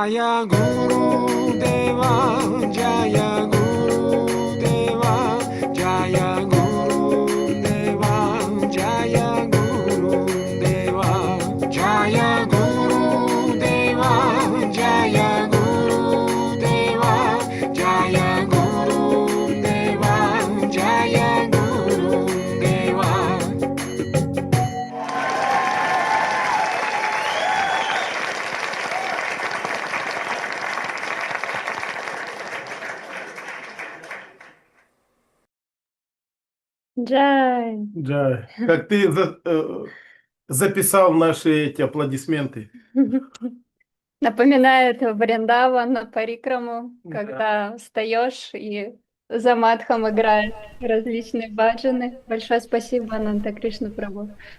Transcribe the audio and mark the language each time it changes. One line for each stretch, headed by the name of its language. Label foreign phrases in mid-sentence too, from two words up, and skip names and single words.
Sanskrit: जय गुरु देव, जय गुरु देव, जय गुरु देव, जय गुरु देव, जय गुरु देव, जय गुरु देव, जय गुरु देव, जय गुरु देव.
Russian: Джай. Да, как ты записал наши эти аплодисменты. Напоминает Вриндаван на парикраму, Да. когда встаешь и за матхом играют различные баджаны. Большое спасибо, Ананта Кришна Прабху.